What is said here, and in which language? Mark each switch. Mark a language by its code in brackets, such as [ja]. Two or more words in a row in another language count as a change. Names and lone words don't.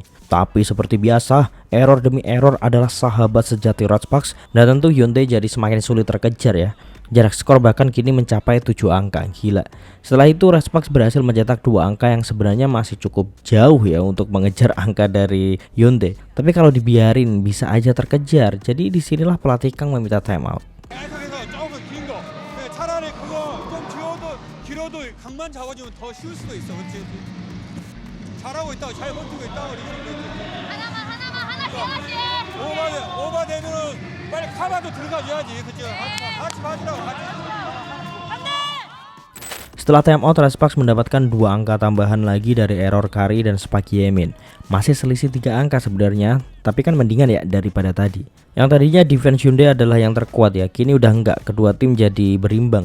[id] Tapi seperti biasa, error demi error adalah sahabat sejati Red Sparks, dan tentu Hyundai jadi semakin sulit terkejar ya. Jarak skor bahkan kini mencapai 7 angka, gila. Setelah itu Red Sparks berhasil mencetak 2 angka yang sebenarnya masih cukup jauh ya untuk mengejar angka dari Hyundai. Tapi kalau dibiarin bisa aja terkejar, jadi disinilah pelatih Kang meminta timeout. [ko] 계속해서 조금 긴 거. 차라리 그거 좀 길어도 각만 잡아주면 더 쉬울 수도 있어. 그렇지? 잘하고 있다고 잘 버티고 있다고 하나씩. 오버되면은 빨리 카바도 들어가줘야지. 그치? 같이 맞으라고 같이. [id] Setelah timeout, Red Sparks mendapatkan 2 angka tambahan lagi dari error Kari dan Spark Yemin. Masih selisih 3 angka sebenarnya, tapi kan mendingan ya daripada tadi. Yang tadinya defense Hyundai adalah yang terkuat ya, kini udah enggak, kedua tim jadi berimbang.